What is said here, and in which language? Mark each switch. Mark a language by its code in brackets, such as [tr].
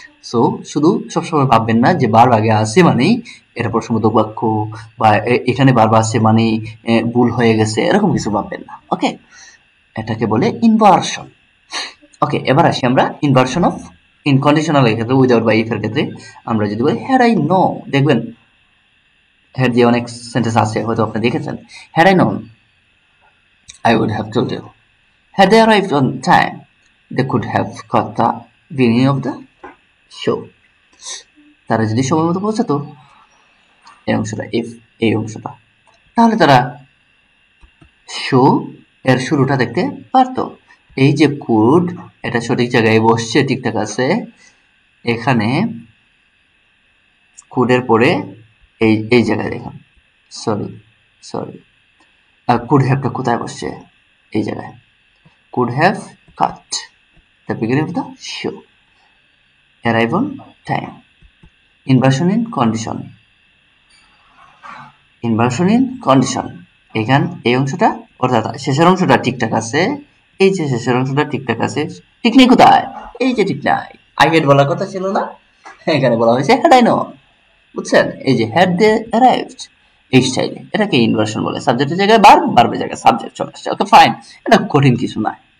[bn] So শুধু সবসময় ভাববেন না যে ভার্ব আগে আছে মানেই এটা প্রশ্নবোধক বাক্য বা এখানে ভার্ব আছে মানে ভুল হয়ে গেছে, এরকম কিছু ভাববেন না। ওকে, এটাকে বলে ইনভার্সন। ওকে, এবার আসি আমরা ইনভার্সন অফ ইনকন্ডিশনাল এর ক্ষেত্রে, উইদাউট বা ইফ এর ক্ষেত্রে আমরা যদি বলি হ্যাড আই নো, দেখবেন হ্যাড দিয়ে অনেক সেন্টেন্স আছে হয়তো আপনি দেখেছেন। [en] Had I known I would have told you. Had they arrived on time, they could have got the beginning of the show. [bn] তারা যদি সময় মতো পৌঁছাতো, এই অংশটা ইফ, এই অংশটা, তাহলে তারা শো এর শুরুটা দেখতে পারতো। এই যে কুড, এটা সঠিক জায়গায় বসছে, ঠিকঠাক আছে। এখানে কুডের পরে এই জায়গায় দেখুন, সরি কুড হ্যাভটা কোথায় বসছে, এই জায়গায়। [en] could have cut the beginning of the show. Arrive on time. Inversion in condition. Inversion in condition. [bn] এখান এই অংশটা অর্থাৎ শেষের অংশটা ঠিকঠাক আছে, এই যে শেষের অংশটা ঠিকঠাক আছে, ঠিক নেই কোথায়, এই যে ঠিক নাই, I had বলার কথা ছিল না, এখানে বলা হয়েছে [en] had I known, [bn] বুঝছেন? এই যে had they arrived, এই স্টাইলে এটাকে ইনভার্সন বলে। সাবজেক্টের জায়গায় ভার্ব, ভার্বের জায়গায় সাবজেক্ট চলে আসছে। ওকে ফাইন, এটা কঠিন কিছু না।